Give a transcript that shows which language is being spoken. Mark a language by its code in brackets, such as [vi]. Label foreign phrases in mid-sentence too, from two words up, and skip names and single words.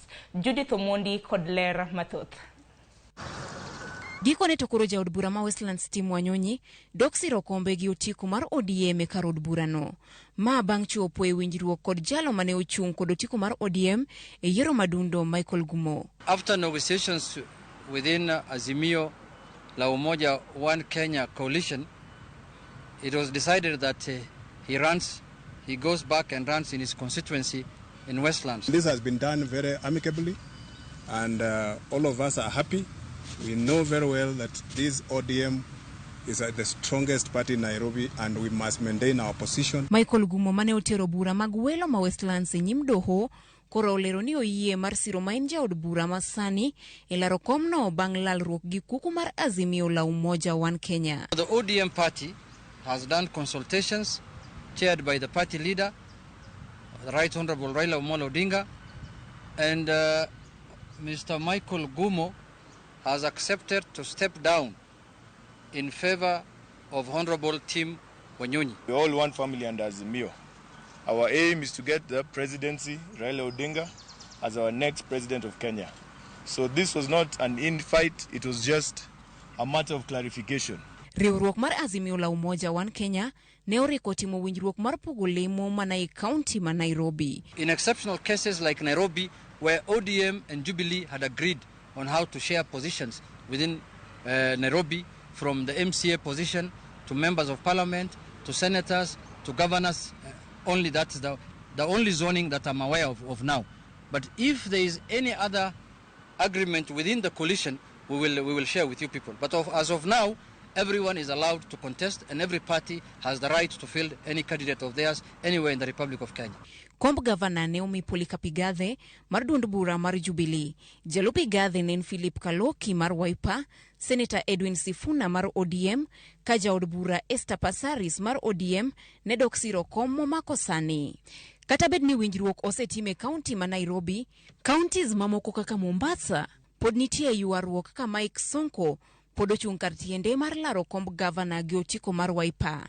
[luo] Judith Omondi kod ler mathoth. Gikone to koro jaod bura ma Westlands Tim Wanyonyi dok siro kombe gi otiko mar ODM e kar od bura no. Ma bang' chopo e winjruok kod jalo mane ochung' kod otiko mar ODM e yiero madundo Michael Gumo. [en] After negotiations within Azimio la Umoja One Kenya coalition, it was decided that he goes back and runs in his constituency in Westlands. This has been done very amicably, and all of us are happy. We know very well that this ODM is the strongest party in Nairobi, and we must maintain our position. [luo] Michael Gumo mane otero bura mag welo ma Westlands e nyim doho koro olero ni oyie mar siro ma en jaod bura ma sani e laro komno bang' lalruok gi kuku mar Azimio la Umoja One Kenya. [en] The ODM party has done consultations chaired by the party leader, the Right Honorable Raila Amolo Odinga, and Mr. Michael Gumo has accepted to step down in favor of Honorable Tim Wanyonyi. We all one family under Azimio. Our aim is to get the presidency, Raila Odinga, as our next president of Kenya. So this was not an infight, it was just a matter of clarification. [luo] Riwruok mar Azimio la Umoja One Kenya ne oriko timo winjruok mar pogo lemo mana e county ma Nairobi. [en] In exceptional cases like Nairobi, where ODM and Jubilee had agreed on how to share positions within Nairobi, from the MCA position to members of parliament to senators to governors, only that's the only zoning that I'm aware of now. But if there is any other agreement within the coalition, we will share with you people. But as of now, everyone is allowed to contest and every party has the right to field any candidate of theirs anywhere in the Republic of Kenya. [luo] Komb gavana ne omi Polycarp Igathe mar duond bura mar Jubilee. Jalup Igathe ne en Philip Kaloki mar Wiper, Senator Edwin Sifuna mar ODM, ka jaod bura Esther Passaris mar ODM ne dok siro kom momako sani. Kata bed ni winjruok osetime kaunti ma Nairobi, counties mamoko kaka Mombasa pod nitie ywaruok ka Mike Sonko pod ochung' kar tiende mar laro komb gavana gi otiko mar Wiper.